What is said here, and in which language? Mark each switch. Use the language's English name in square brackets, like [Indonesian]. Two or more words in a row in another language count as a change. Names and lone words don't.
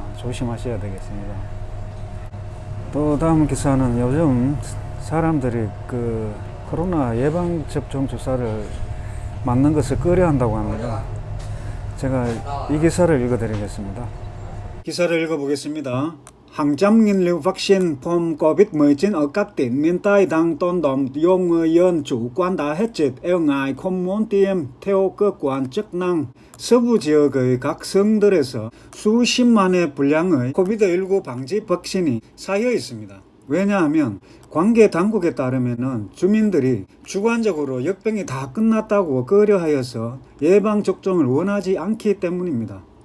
[Korean] 조심하셔야 되겠습니다. 또 다음 기사는 요즘 사람들이 그 코로나 예방 접종 주사를 맞는 것을 꺼려 한다고 합니다. 제가 이 기사를 읽어 드리겠습니다. 기사를 읽어 보겠습니다. [Vietnamese] Hàng trăm nghìn liều vaccine phòng COVID-19 ở các tỉnh miền Tây đang tồn đọng do người dân chủ quan đã hết dịch e ngại không muốn tiêm. Theo cơ quan chức năng, [Korean] 서부 지역의 각 성들에서 수십만의 분량의 COVID-19 방지 백신이 쌓여 있습니다. 왜냐하면 관계 당국에 따르면 주민들이 주관적으로 역병이 다 끝났다고 꺼려하여서 예방 접종을 원하지 않기 때문입니다.